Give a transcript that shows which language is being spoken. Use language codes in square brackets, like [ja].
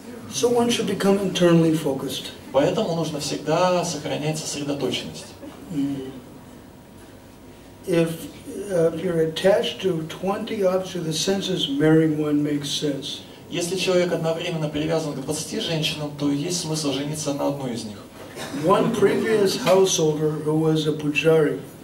[en] So one should become internally focused. [ru] Поэтому нужно всегда сохранять сосредоточенность. [en] If you're attached to 20 objects of the senses, marrying one makes sense. [ru] Если человек одновременно привязан к 20 женщинам, то есть смысл жениться на одной из них. [en] One previous householder who was a pujari,